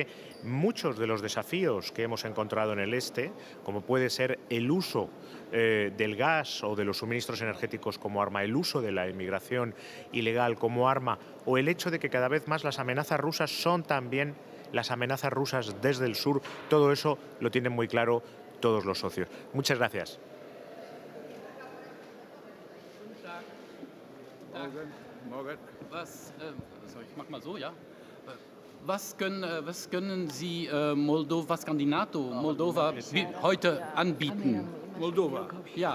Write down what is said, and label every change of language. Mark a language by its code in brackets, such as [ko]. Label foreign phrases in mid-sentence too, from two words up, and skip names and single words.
[es] Muchos de los desafíos que hemos encontrado en el este, como puede ser el uso del gas o de los suministros energéticos como arma, el uso de la inmigración ilegal como arma, o el hecho de que cada vez más las amenazas rusas son también las amenazas rusas desde el sur, todo eso lo tienen muy claro todos los socios. Muchas gracias. [de] Was können Sie was kann die NATO Moldova heute anbieten? Moldova. Ja.